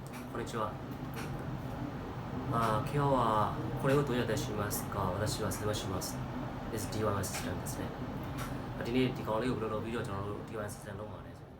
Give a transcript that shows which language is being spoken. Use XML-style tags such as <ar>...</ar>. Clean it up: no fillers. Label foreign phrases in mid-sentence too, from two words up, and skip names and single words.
<ja>こんにちは。今日はこれをどうやってしますか？私は説明します。</ja> <en>This D1 assistant</en> <my>ですね。ဒီနေ့ဒီကောင်လေးကိုဘယ်လိုလုပ်ပြီးတော့ကျွန်တော်တို့</my> <en>D1 assistant</en> <my>လုပ်မှာလဲ</my>